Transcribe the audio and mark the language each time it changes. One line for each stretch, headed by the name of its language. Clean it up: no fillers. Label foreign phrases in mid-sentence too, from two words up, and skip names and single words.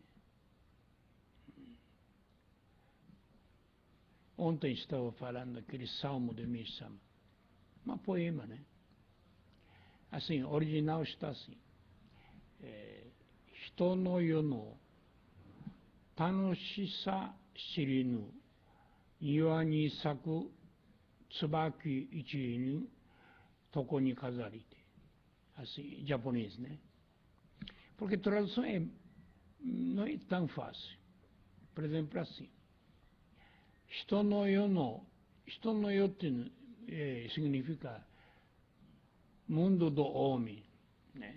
Portuguese: Ontem estava falando aquele salmo de Mishama, um poema, né? Assim, original está assim.
Japanese: 人の世の楽しさ知らぬ庭に咲く椿一に床に飾りて.
Portuguese: Assim, japonês, né? Porque a tradução não é tão fácil. Por exemplo, assim.
Japanese: 人の世
Portuguese: significa mundo do homem, né?